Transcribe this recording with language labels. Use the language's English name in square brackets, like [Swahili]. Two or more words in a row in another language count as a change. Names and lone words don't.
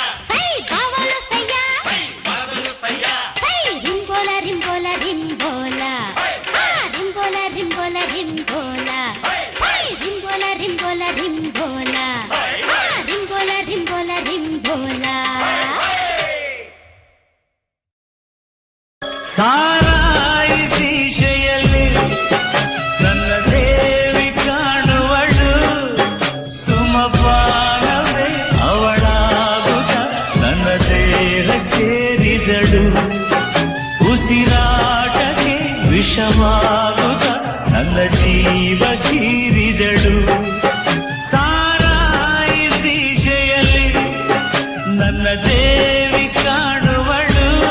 [Telugu] సై బావలు సయ్యా వరదలు సయ్యా సై రింగోల రింగోల రింగోల ఆ రింగోల రింగోల రింగోల హై రింగోల రింగోల రింగోల ఆ రింగోల రింగోల రింగోల [Kannada] ಸಾರಾಯಿ ಶೀಶೆಯಲ್ಲಿ ನನ್ನ ದೇವಿ ಕಾಣುವಳು ಸುಮಪಾನವೇ ಅವಳಾಗುತ್ತ ನನ್ನ ದೇಹ ಸೇರಿದಳು ಉಸಿರಾಟಕ್ಕೆ ವಿಷವಾಗುತ್ತ ನನ್ನ ಜೀವ ಕೀರಿದಳು ಸಾರಾಯಿ ಶೀಶೆಯಲ್ಲಿ ನನ್ನ ದೇವಿ ಕಾಣುವಳು